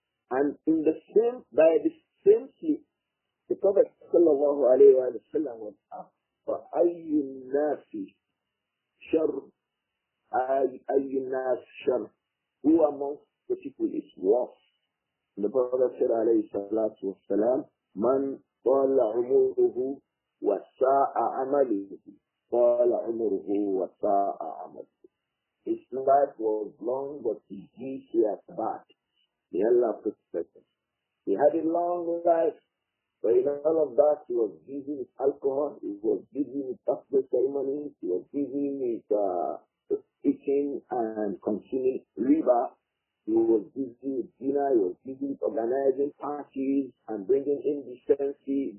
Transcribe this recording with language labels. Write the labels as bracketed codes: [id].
[en] And in the same, by the same sleep, the Prophet sallallahu alayhi wa sallam was asked, [ar] فَأَيُّ النَّاسِ شَرٌّ أَيُّ النَّاسِ شَرٌّ, [en] who amongst the people is worse? And the Prophet said [ar] alayhi salatu wasalam, مَنْ طَالَ عُمُرُهُ وَسَاءَ عَمَلُهُ طَالَ عُمُرُهُ وَسَاءَ عَمَلُهُ. [en] His life was long, but his deeds were bad. May Allah protect us. He had a long life, but in all of that, he was busy with alcohol, he was busy with fasting ceremonies, he was busy with eating and consuming riba, he was busy with dinner, he was busy with organizing parties and bringing indecency.